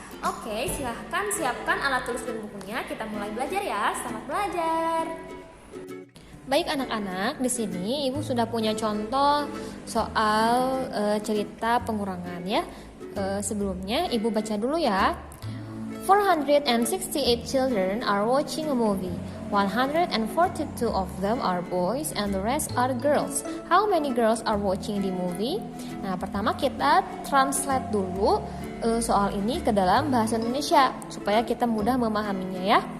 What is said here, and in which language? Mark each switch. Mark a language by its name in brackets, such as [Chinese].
[Indonesian] Oke, silahkan siapkan alat tulis dan bukunya. Kita mulai belajar ya. Selamat belajar. Baik anak-anak, di sini Ibu sudah punya contoh soal cerita pengurangan ya. Sebelumnya Ibu baca dulu ya. [English] 468 children are watching a movie. 142 of them are boys and the rest are girls. How many girls are watching the movie? [Indonesian] Nah, pertama kita translate dulu soal ini ke dalam bahasa Indonesia supaya kita mudah memahaminya ya.